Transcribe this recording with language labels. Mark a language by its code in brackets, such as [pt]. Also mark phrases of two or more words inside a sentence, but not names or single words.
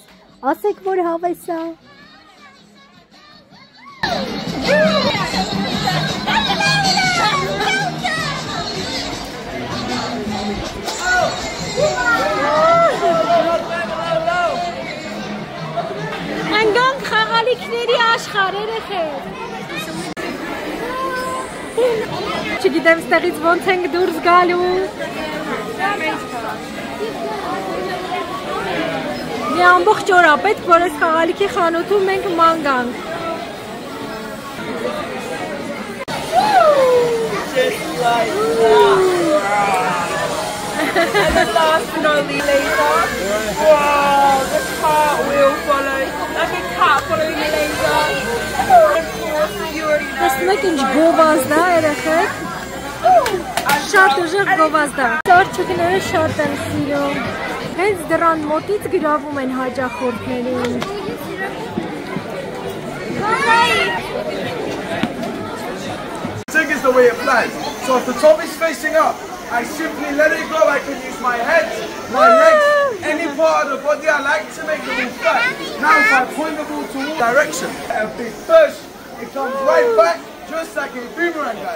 [hy] ասեք, որ հավես է։ Ընկանք խաղալիքների աշխարհ, երեխեք։ Չգիտեմ ստեղից ոնց ենք դուրս գալու։ Մի ամբողջ օր ա պետք, որ այս խաղալիքի խանութում մենք ման գանք։ [en] And the last but not least laser. Wow, the cat will follow. Like a cat following the laser. Of course, you already know. [hy] Տեսնում եք ինչ գովազդ է, երեխեք։ Շատ ուժեղ գովազդ է։ Ծառչուկները շատ են սիրում։ Հենց դրան մոտից գրավում են հաճախորդներին։ [en] Thing is the way it flies. So if the top is facing up, I simply let it go. I can use my head, my legs, any part of the body I like to make the ball fly. Now if I point the ball towards direction, a big push, it comes right back, just like a boomerang, guys.